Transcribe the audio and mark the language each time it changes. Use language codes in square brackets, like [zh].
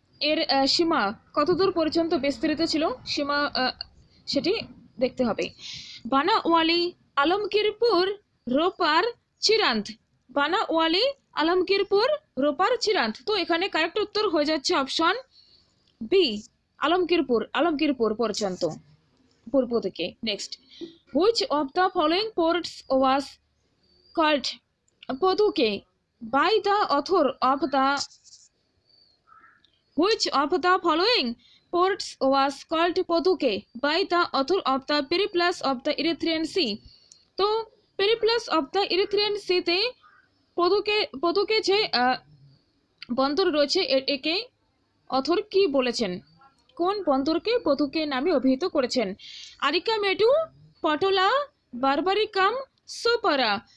[bn] এর সীমা কতদূর পর্যন্ত বিস্তৃত ছিল, সীমা সেটি দেখতে হবে। বানাওয়ালি, আলমগীরপুর, রোপার, চিরান্ত। বানাওয়ালি, আলমগীরপুর, রোপার, চিরান্ত। তো এখানে কারেক্ট উত্তর হয়ে যাচ্ছে অপশন বি, আলমগীরপুর, আলমগীরপুর পর্যন্ত পূর্ব দিকে। [en] Next, which of the following ports was called Poduke by the author of the Which of the following ports was called Poduke by the author of the Periplus of the Erythraean Sea? [bn] তো Periplus of the Erythraean Sea তে পদুকে যে বন্দর রয়েছে একে author কি বলেছেন, কোন বন্দরকে পদুকে নামে অভিহিত করেছেন? আরিকামেডু, পটোলা, বারবারিকাম, সোপারা।